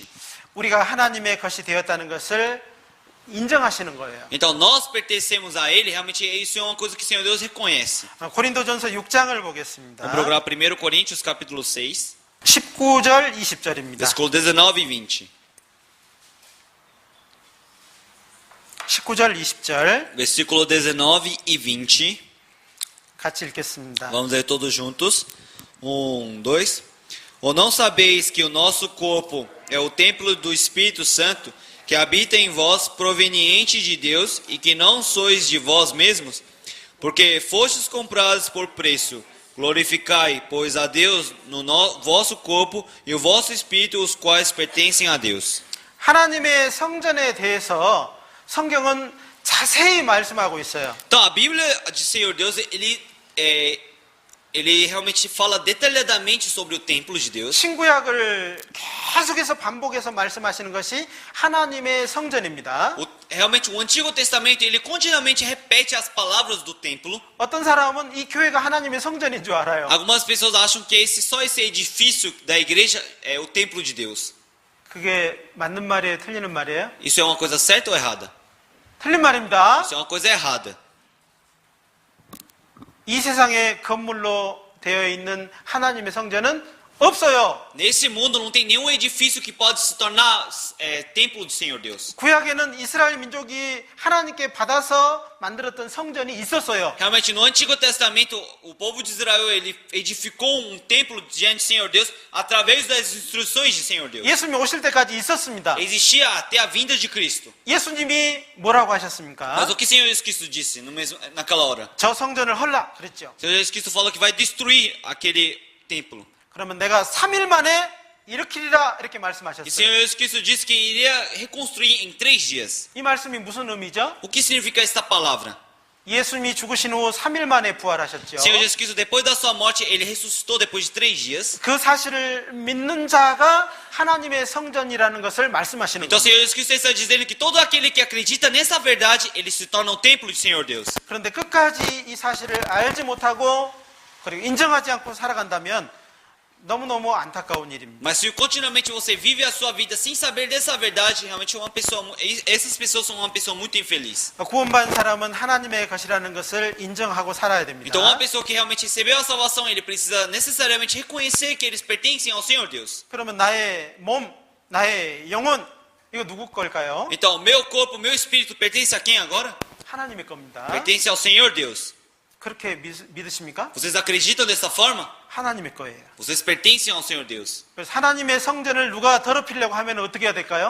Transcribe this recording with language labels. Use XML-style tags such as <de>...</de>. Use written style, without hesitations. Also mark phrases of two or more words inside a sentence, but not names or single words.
<ko>우리가 하나님의 것이 되었다는 것을 인정하시는 거예요.</ko> <pt>Então nós pertencemos a ele, realmente isso é uma coisa que o Senhor Deus reconhece.</pt> <ko>고린도전서 6장을 보겠습니다.</ko> <pt>Vamos procurar 1 Coríntios capítulo 6,</pt> <ko>19절, 20절입니다.</ko> <pt>versículo 19 e 20.</pt> <ko>19절, 20절</ko> <pt>Versículo 19 e 20.</pt> <ko>같이 읽겠습니다.</ko> <pt>Vamos ler todos juntos. 1, 2. Ou não sabeis que o nosso corpo é o templo do Espírito Santo, que habita em vós, proveniente de Deus, e que não sois de vós mesmos? Porque fostes comprados por preço. Glorificai, pois, a Deus no vosso corpo e o vosso espírito, os quais pertencem a Deus.</pt> <ko>하나님의 성전에 대해서 성경은 자세히 말씀하고 있어요.</ko> <pt>Então, a Bíblia de Senhor Deus, ele realmente fala detalhadamente sobre o templo de Deus.</pt> <ko>신구약을 계속해서 반복해서 말씀하시는 것이 하나님의 성전입니다.</ko> <pt>Realmente, o Antigo Testamento, ele continuamente repete as palavras do templo.</pt> <ko>어떤 사람은 이 교회가 하나님의 성전인 줄 알아요.</ko> <pt>Algumas pessoas acham que só esse edifício da igreja é o templo de Deus.</pt> <ko>그게 맞는 말이에요? 틀리는 말이에요?</ko> <pt>Isso é uma coisa certa ou errada?</pt> <ko>틀린 말입니다.</ko> <pt>Isso é uma coisa errada.</pt> <ko>이 세상의 건물로 되어 있는 하나님의 성전은 없어요.</ko> <pt>Nesse mundo não tem nenhum edifício que pode se tornar templo do Senhor Deus.</pt> <ko>구약에는 이스라엘 민족이 하나님께 받아서 만들었던 성전이 있었어요.</ko> <pt>Realmente, no Antigo Testamento, o povo de Israel ele edificou um templo diante do Senhor Deus através das instruções de Senhor Deus.</pt> <ko>예수님이 오실 때까지 있었습니다.</ko> <pt>Existia até a vinda de Cristo.</pt> <ko>예수님이 뭐라고 하셨습니까?</ko> <pt>Mas o que o Senhor Jesus Cristo disse naquela hora?</pt> <ko>저 성전을 헐라 그랬죠.</ko> <pt>O Senhor Jesus Cristo falou que vai destruir aquele templo.</pt> <ko>그러면 내가 3일 만에 일으키리라 이렇게</ko> <pt>E o</pt> <ko>말씀하셨어요.</ko> <pt>Senhor Jesus Cristo disse que iria reconstruir em 3 dias.</pt> <ko>이 말씀이 무슨 의미죠?</ko> <pt>O que significa esta palavra?</pt> <ko>예수님이 죽으신 후 3일 만에 부활하셨죠.</ko> <pt>O Senhor Jesus Cristo, depois da sua morte, ele ressuscitou depois de 3 dias.</pt> <ko>그 사실을 믿는 자가 하나님의 성전이라는 것을 말씀하시는</ko> <pt>Então o</pt> <ko>거예요.</ko> <pt>Senhor Jesus Cristo está dizendo que todo aquele que acredita nessa verdade, ele se torna o templo do Senhor Deus.</pt> <ko>그런데 끝까지 이 사실을 알지 못하고 그리고 인정하지 않고 살아간다면 너무너무 안타까운 일입니다.</ko> <pt>Mas se continuamente você vive a sua vida sem saber dessa verdade, realmente essas pessoas são uma pessoa muito infeliz.</pt> <ko>구원받은 사람은 하나님의 것이라는 것을 인정하고 살아야 됩니다.</ko> <pt>Então uma pessoa que realmente recebeu a salvação, ele precisa necessariamente reconhecer que eles pertencem ao Senhor Deus.</pt> <ko>그러면 나의 몸, 나의 영혼 이거 누구 걸까요?</ko> <pt>Então o meu corpo, o meu espírito pertence a quem agora?</pt> <ko>하나님의 겁니다.</ko> <pt>Pertence ao Senhor Deus.</pt> <ko>그렇게 믿으십니까?</ko> <pt>Vocês acreditam dessa forma?</pt> <ko>하나님의 거예요.</ko> <pt>Vocês pertencem ao Senhor Deus.</pt> <ko>그래서 하나님의 성전을 누가 더럽히려고 하면 어떻게 해야 될까요?</ko>